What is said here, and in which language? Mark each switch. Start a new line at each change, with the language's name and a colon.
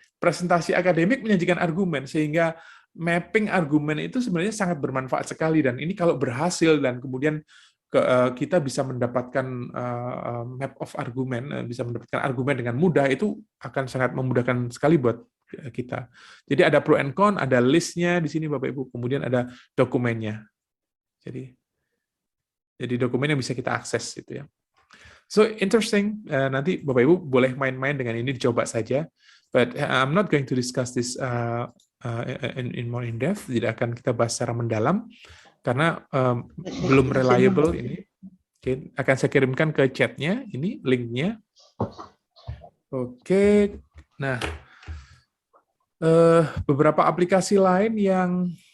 Indonesian: Presentasi akademik menyajikan argumen, sehingga mapping argumen itu sebenarnya sangat bermanfaat sekali, dan ini kalau berhasil dan kemudian kita bisa mendapatkan map of argumen, bisa mendapatkan argumen dengan mudah, itu akan sangat memudahkan sekali buat kita. Jadi ada pro and con, ada listnya di sini Bapak Ibu, kemudian ada dokumennya. Jadi dokumen yang bisa kita akses gitu ya.
English: So interesting.
Indonesian: Nanti Bapak Ibu boleh main-main dengan ini, dicoba saja.
English: But I'm not going to discuss this in more in depth.
Indonesian: Tidak akan kita bahas secara mendalam karena belum reliable ini. Oke, akan saya kirimkan ke chatnya ini linknya. Oke. Nah. Beberapa aplikasi lain yang